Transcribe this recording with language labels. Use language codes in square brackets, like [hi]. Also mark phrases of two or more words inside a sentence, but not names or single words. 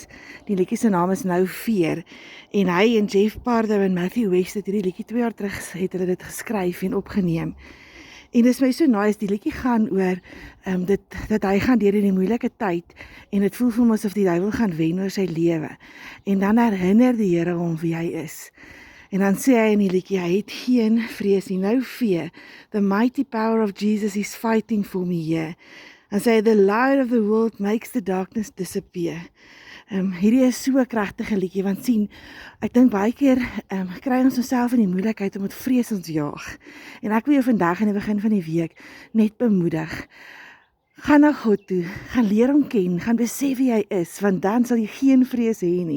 [af] Die liedjie se naam is Nou Fear en hy en Jeff Pardo en Matthew West het hierdie liedjie 2 jaar terug het hulle dit geskryf en opgeneem. En dis my so nice, die liedjie gaan oor dat hy gaan deur in die moeilike tyd en dit voel vir hom asof die duiwel gaan wen oor sy lewe. En dan herinner die Here hom wie hy is. En dan sê hy in die liedjie, hy het geen vrees nie, [en] no fear. The mighty power of Jesus is fighting for me here. [af] En sê, [en] the light of the world makes the darkness disappear. [af] Hierdie is so 'n kragtige liedjie, want sien, ek dink baie keer kry ons onsself in die moeilikheid om met vrees ons jaag. En ek wil jou vandag in die begin van die week net bemoedig. Gaan na God toe, gaan leer hom ken, gaan besef wie hy is, want dan sal jy geen vrees hê nie.